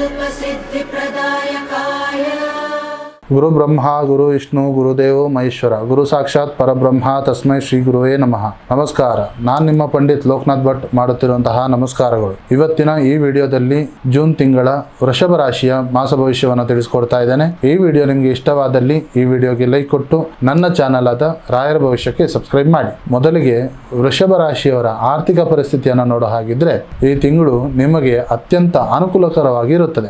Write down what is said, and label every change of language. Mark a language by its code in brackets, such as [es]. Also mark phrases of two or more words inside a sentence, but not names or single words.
[sa] सिद्धिप्रदायकाय गुरु ब्रह्मा गुरु विष्णु गुरुदेव महेश्वर गुरु साक्षाತ್ ಪರಬ್ರಹ್ಮ ತಸ್ಮೈ ಶ್ರೀ ಗುರುವೇ ನಮಃ. [kn] ನಮಸ್ಕಾರ, ನಾನು ನಿಮ್ಮ ಪಂಡಿತ್ ಲೋಕನಾಥ್ ಭಟ್ ಮಾಡುತ್ತಿರುವಂತಹ ನಮಸ್ಕಾರಗಳು. ಇವತ್ತಿನ ಈ ವಿಡಿಯೋದಲ್ಲಿ ಜೂನ್ ತಿಂಗಳ ವೃಷಭ ರಾಶಿಯ ಮಾಸ ಭವಿಷ್ಯವನ್ನು ತಿಳಿಸ್ಕೊಡ್ತಾ ಇದ್ದೇನೆ. ಈ ವಿಡಿಯೋ ನಿಮಗೆ ಇಷ್ಟವಾದಲ್ಲಿ ಈ ವಿಡಿಯೋಗೆ ಲೈಕ್ ಕೊಟ್ಟು ನನ್ನ ಚಾನಲ್ ಆದ ರಾಯರ ಭವಿಷ್ಯಕ್ಕೆ ಸಬ್ಸ್ಕ್ರೈಬ್ ಮಾಡಿ. ಮೊದಲಿಗೆ ವೃಷಭ ರಾಶಿಯವರ ಆರ್ಥಿಕ ಪರಿಸ್ಥಿತಿಯನ್ನು ನೋಡೋ ಹಾಗಿದ್ರೆ ಈ ತಿಂಗಳು ನಿಮಗೆ ಅತ್ಯಂತ ಅನುಕೂಲಕರವಾಗಿರುತ್ತದೆ.